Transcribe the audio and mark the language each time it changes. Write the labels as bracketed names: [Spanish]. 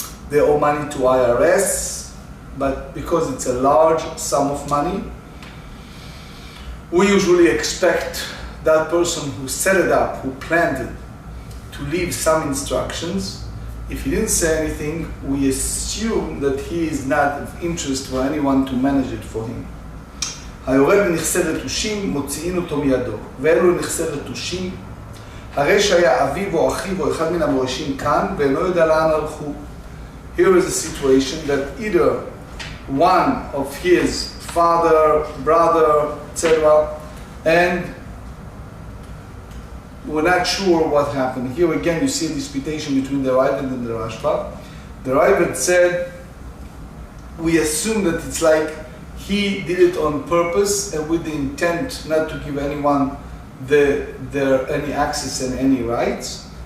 [English] They owe money to IRS, but because it's a large sum of money, we usually expect that person who set it up, who planned it, to leave some instructions. If he didn't say anything, we assume that he is not of interest for anyone to manage it for him. [Hebrew] היורד בנכסי רטושים, מוציאין אותו מידו. ואלו נכסי רטושים, הרי שהיה אביו או אחיו או אחד מן המורישים כאן, ואינו יודע לאן הלכו. [English] Here is a situation that either one of his father, brother, etc., and we're not sure what happened. Here again you see a disputation between the Raavad and the Rashba. The Raavad said, we assume that it's like he did it on purpose and with the intent not to give anyone any access and any rights.